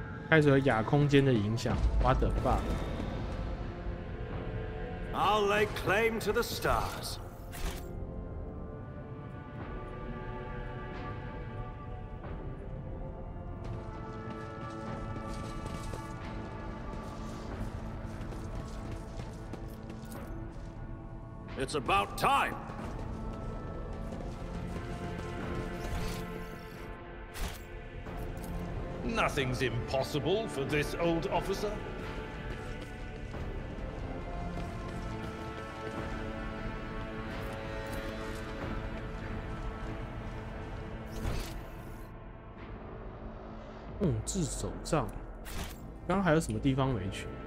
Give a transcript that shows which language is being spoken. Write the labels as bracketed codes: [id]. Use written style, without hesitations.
[zh] 开始有亚空间的影响 ， [en] What the fuck？ I'll lay claim to the stars. It's about time. Nothing's impossible for this old officer. [zh] "控制手杖，刚刚还有什么地方没去？